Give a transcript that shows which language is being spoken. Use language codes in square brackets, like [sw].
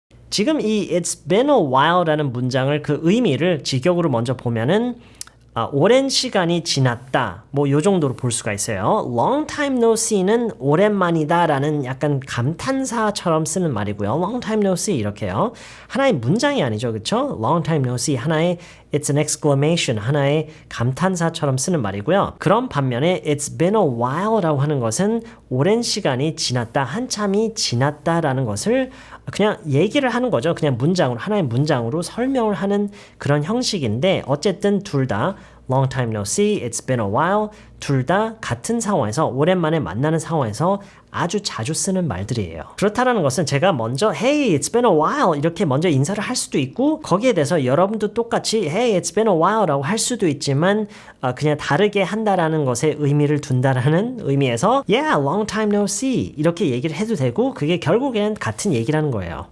[ko] 지금 이 [en] It's been a while [ko] 라는 문장을 그 의미를 직역으로 먼저 보면은 오랜 시간이 지났다. 뭐 요 정도로 볼 수가 있어요. [en] Long time no see [ko] 는 오랜만이다 라는 약간 감탄사처럼 쓰는 말이고요. [en] Long time no see [ko] 이렇게요. 하나의 문장이 아니죠. 그쵸? [en] Long time no see 하나의 It's an exclamation [ko] 하나의 감탄사처럼 쓰는 말이고요. 그런 반면에 [en] It's been a while [ko] 라고 하는 것은 오랜 시간이 지났다. 한참이 지났다라는 것을 그냥 얘기를 하는 거죠. 그냥 문장으로 하나의 문장으로 설명을 하는 그런 형식인데 어쨌든 둘 다 [en] long time no see, it's been a while. [ko] 둘 다 같은 상황에서 오랜만에 만나는 상황에서 아주 자주 쓰는 말들이에요. 그렇다는 것은 제가 먼저 [en] Hey, it's been a while [ko] 이렇게 먼저 인사를 할 수도 있고 거기에 대해서 여러분도 똑같이 [en] Hey, it's been a while [ko] 라고 할 수도 있지만 그냥 다르게 한다라는 것에 의미를 둔다라는 의미에서 [en] Yeah, long time no see [ko] 이렇게 얘기를 해도 되고 그게 결국엔 같은 얘기라는 거예요.